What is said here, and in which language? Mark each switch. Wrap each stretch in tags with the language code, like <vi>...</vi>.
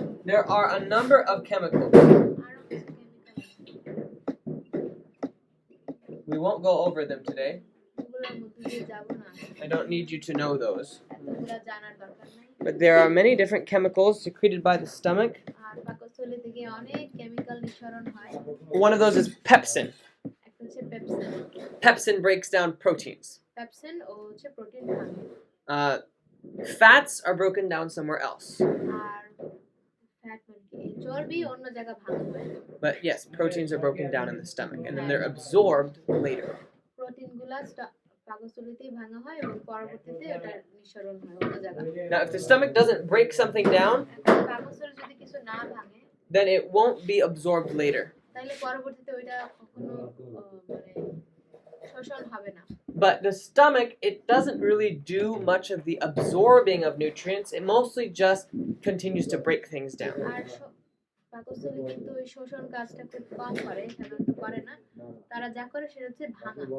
<en>There are a number of chemicals.</en> <bn>আরো কিছু chemical</bn> <en>We won't go over them today.</en> <bn>ওগুলোর মধ্যে দিয়ে যাব না</bn> <en>I don't need you to know those.</en> <bn>এতগুলো জানার দরকার নাই</bn> <en>But there are many different chemicals secreted by the stomach.</en> <bn>আর পাকস্থলী থেকে অনেক কেমিক্যাল নিঃসরণ হয়</bn> <en>One of those is pepsin.</en> <bn>একটা হচ্ছে pepsin</bn> <en>Pepsin breaks down proteins.</en> <bn>Pepsin ও হচ্ছে প্রোটিন ভাঙে</bn> <en>Fats are broken down somewhere else.</en> <bn>আর fat মানে কি চর্বি অন্য জায়গা ভাঙা হয়</bn> <en>But yes, proteins are broken down in the stomach and then they're absorbed later.</en> <bn>প্রোটিনগুলো পাকস্থলীতেই ভাঙা হয় এবং পরবর্তীতে ওটা নিঃসরণ হয় অন্য জায়গায়</bn> <en>Now, if the stomach doesn't break something down,</en> <bn>এখন পাকস্থলী যদি কিছু না ভাঙে</bn> <en>then it won't be absorbed later.</en> <bn>তাহলে পরবর্তীতে ওইটা কখনো মানে শোষণ হবে না</bn> <en>But the stomach, it doesn't really do much of the absorbing of nutrients. It mostly just continues to break things down.</en> <bn>আর পাকস্থলী কিন্তু ওই শোষণ কাজটা খুব কম করে সাধারণত করে না তারা যা করে সেটা হচ্ছে ভাঙা</bn>